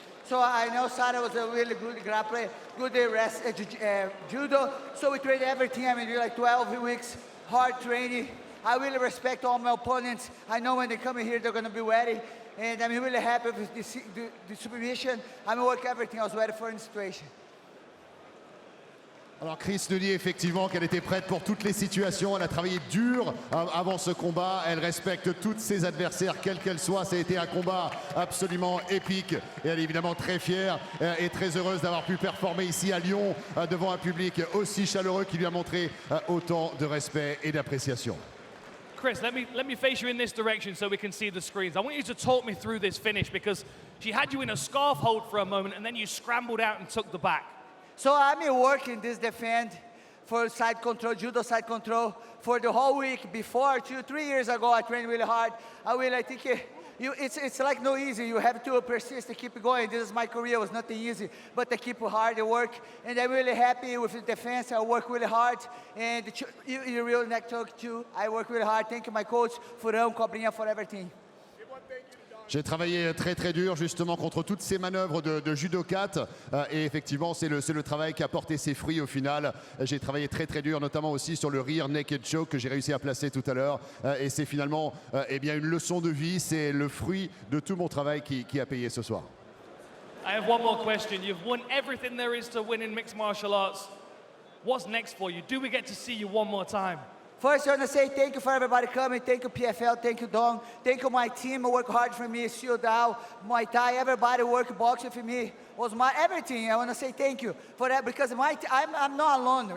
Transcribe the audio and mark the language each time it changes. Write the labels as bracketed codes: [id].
[en] So I know Sara was a really good grappler, good judo. So we trained everything. I mean, like 12 weeks, hard training. I really respect all my opponents. I know when they come in here, they're going to be ready. And I'm really happy with the submission. I'm going to work everything. I was ready for the situation. [fr] Alors Cris nous dit effectivement qu'elle était prête pour toutes les situations. Elle a travaillé dur avant ce combat. Elle respecte toutes ses adversaires, quelles qu'elles soient. Ça a été un combat absolument épique. Et elle est évidemment très fière et très heureuse d'avoir pu performer ici à Lyon devant un public aussi chaleureux qui lui a montré autant de respect et d'appréciation. [en] Cris, let me face you in this direction so we can see the screens. I want you to talk me through this finish because she had you in a scarf hold for a moment and then you scrambled out and took the back. So I'm working this defense for side control, judo side control, for the whole week. Before, 3 years ago, I trained really hard. I think it's like no easy. You have to persist to keep going. This is my career. It was nothing easy, but I keep hard at work. And I'm really happy with the defense. I work really hard. And the real neck choke too. I work really hard. Thank you, my coach, Furão, Cobrinha, for everything. [fr] J'ai travaillé très très dur justement contre toutes ces manœuvres de judo 4 et effectivement c'est le travail qui a porté ses fruits au final. J'ai travaillé très très dur notamment aussi sur le rear naked choke que j'ai réussi à placer tout à l'heure et c'est finalement eh bien une leçon de vie, c'est le fruit de tout mon travail qui a payé ce soir. [en] I have one more question. You've won everything there is to win in mixed martial arts. What's next for you? Do we get to see you one more time? First, I want to say thank you for everybody coming. Thank you, PFL. Thank you, Dong. Thank you, my team. Work hard for me. Shield Dow, Muay Thai. Everybody work boxing for me. Was my everything. I want to say thank you for that because I'm not alone.